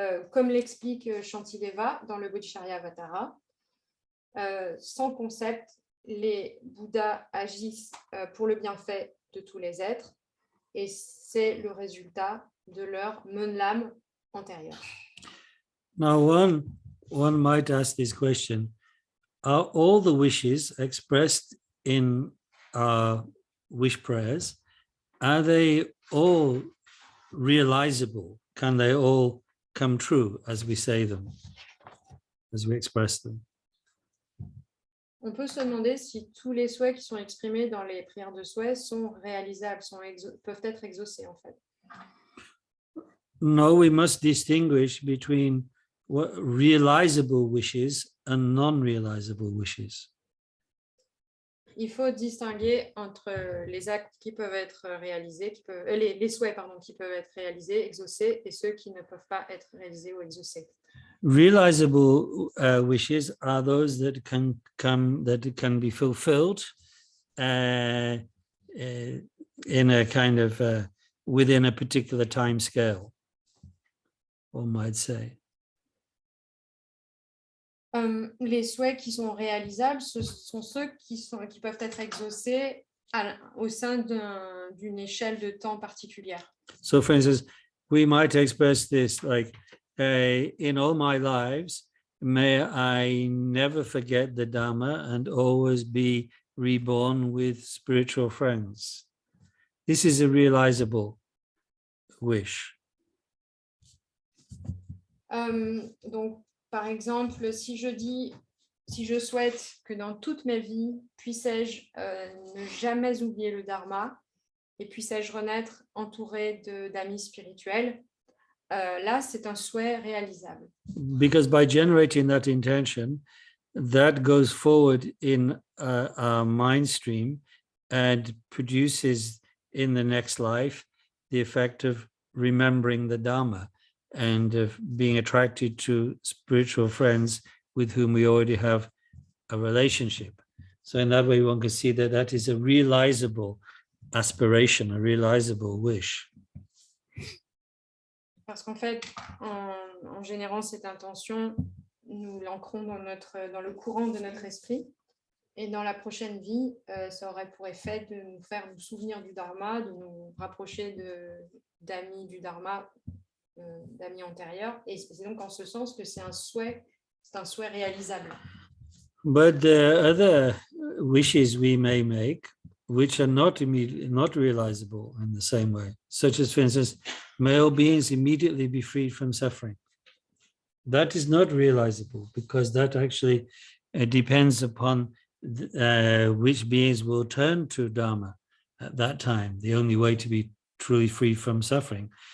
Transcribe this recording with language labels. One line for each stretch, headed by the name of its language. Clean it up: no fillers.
French: Comme l'explique Shantideva dans le Bodhicharyavatara, sans concept, les Bouddhas agissent pour le bienfait de tous les êtres et c'est le résultat de leur Menlam antérieur.
English: Now, one might ask this question: are all the wishes expressed in our wish prayers, are they all realizable? Can they all come true as we say them, as we express them?
French: On peut se demander si tous les souhaits qui sont exprimés dans les prières de souhait sont réalisables, peuvent être exaucés en fait.
English: No, we must distinguish between what realizable wishes and non-realizable wishes.
French: Il faut distinguer entre les actes qui peuvent être réalisés, les souhaits qui peuvent être réalisés, exaucés, et ceux qui ne peuvent pas être réalisés ou exaucés.
English: Realizable wishes are those that can be fulfilled in a kind of within a particular time scale, one might say.
French: Les souhaits qui sont réalisables, ce sont ceux qui peuvent être exaucés au sein d'une échelle de temps particulière.
English: So, for instance, we might express this like, in all my lives, may I never forget the Dhamma and always be reborn with spiritual friends. This is a realizable wish.
French: Donc, par exemple, si je souhaite que dans toute ma vie, puisse-je ne jamais oublier le Dharma et puisse-je renaître entouré d'amis spirituels, là, c'est un souhait réalisable.
English: Because by generating that intention, that goes forward in our mind stream and produces in the next life the effect of remembering the Dharma and of being attracted to spiritual friends with whom we already have a relationship. So in that way, one can see that that is a realizable aspiration, a realizable wish.
French: Parce qu'en fait, en générant cette intention, nous l'ancrons dans le courant de notre esprit. Et dans la prochaine vie, ça aurait pour effet de nous faire nous souvenir du Dharma, de nous rapprocher d'amis du Dharma, d'amis antérieurs. Et c'est donc en ce sens que c'est un souhait réalisable.
English: But the other wishes we may make, which are not realizable in the same way, such as, for instance, may all beings immediately be freed from suffering. That is not realizable because that actually depends upon which beings will turn to Dharma at that time, the only way to be truly free from suffering.